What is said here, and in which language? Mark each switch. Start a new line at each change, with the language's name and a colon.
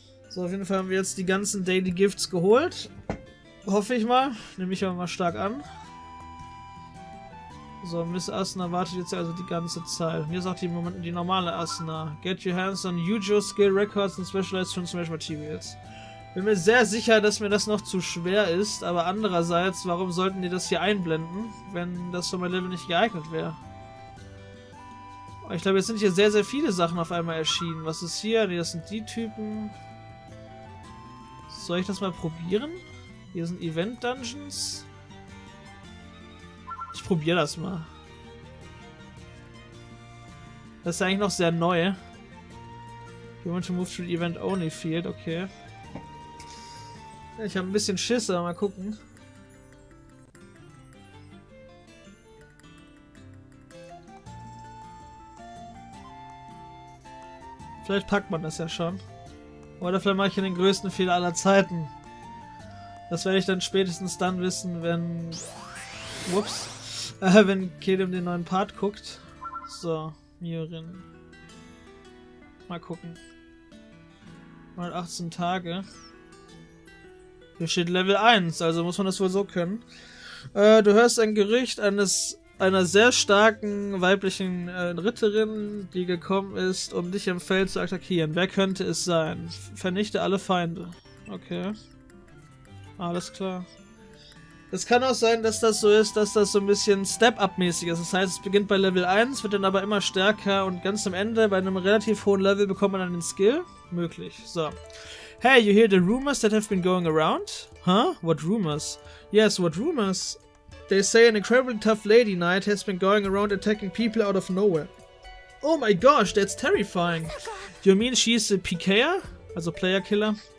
German: So, auf jeden Fall haben wir jetzt die ganzen Daily Gifts geholt. Hoffe ich mal. Nehme ich aber mal stark an. So, Miss Asuna wartet jetzt also die ganze Zeit. Und hier ist auch die normale Asuna.
English: Get your hands on usual skill records and specialized transformation materials.
German: Bin mir sehr sicher, dass mir das noch zu schwer ist, aber andererseits, warum sollten die das hier einblenden, wenn das für mein Level nicht geeignet wäre? Ich glaube, jetzt sind hier sehr, sehr viele Sachen auf einmal erschienen. Was ist hier? Nee, das sind die Typen. Soll ich das mal probieren? Hier sind Event-Dungeons. Ich probiere das mal. Das ist ja eigentlich noch sehr neu.
English: You want to move to the event only field, okay.
German: Ich habe ein bisschen Schiss, aber mal gucken. Vielleicht packt man das ja schon. Oder vielleicht mache ich den größten Fehler aller Zeiten. Das werde ich dann spätestens dann wissen, wenn... Ups. Wenn Kedem den neuen Part guckt. So, Miorin. Mal gucken. Mal 18 Tage. Hier steht Level 1, also muss man das wohl so können. Du hörst ein Gerücht einer sehr starken weiblichen Ritterin, die gekommen ist, um dich im Feld zu attackieren. Wer könnte es sein? Vernichte alle Feinde. Okay. Alles klar. Es kann auch sein, dass das so ist, dass das so ein bisschen Step-Up-mäßig ist. Das heißt, es beginnt bei Level 1, wird dann aber immer stärker und ganz am Ende, bei einem relativ hohen Level, bekommt man dann den Skill. Möglich. So.
English: Hey, you hear the rumors that have been going around? Huh? What rumors? Yes, what rumors? They say an incredibly tough lady knight has been going around attacking people out of nowhere. Oh my gosh, that's terrifying. You mean she's a PKer? Also player killer?